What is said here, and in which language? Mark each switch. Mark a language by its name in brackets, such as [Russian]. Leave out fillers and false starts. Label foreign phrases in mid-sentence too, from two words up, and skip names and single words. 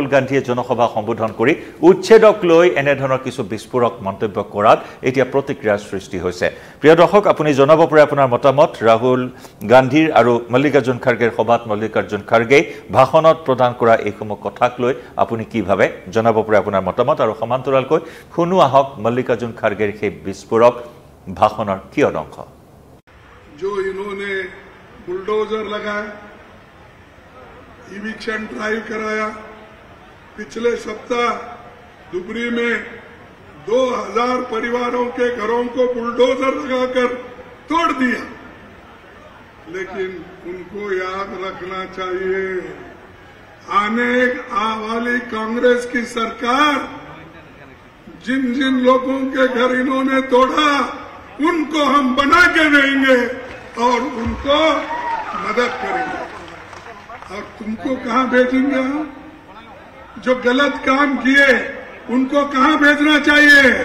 [Assamese] গান্ধীয়ে জনসভা সম্বোধন কৰি উচ্ছেদক লৈ এনে ধৰণৰ কিছু বিস্ফোৰক মন্তব্য কৰাত এতিয়া প্ৰতিক্ৰিয়াৰ সৃষ্টি হৈছে প্ৰিয় দৰ্শক আপুনি জনাব পাৰে আপোনাৰ মতামত ৰাহুল গান্ধীৰ আৰু মল্লিকাৰ্জুন খাৰগেৰ সভাত মল্লিকাৰ্জুন খাৰগে ভাষণত প্ৰদান কৰা এইসমূহ কথাক লৈ আপুনি কি ভাবে জনাব পাৰে আপোনাৰ মতামত আৰু সমান্তৰালকৈ শুনো আহক মল্লিকাৰ্জুন খাৰগেৰ সেই বিস্ফোৰক ভাষণৰ কি অংশ [Hindi] जो इन्होंने बुलडोजर लगाया [English] eviction drive [Hindi] कराया पिछले सप्ताह धुबरी में 2000 परिवारों के घरों को बुलडोजर लगाकर तोड़ दिया लेकिन उनको याद रखना चाहिए आने वाली कांग्रेस की सरकार जिन जिन लोगों के घर इन्होंने तोड़ा उनको हम बना के देंगे और उनको मदद करेंगे और तुमको कहां भेजेंगे हम जो गलत काम किए उनको कहां भेजना चाहिए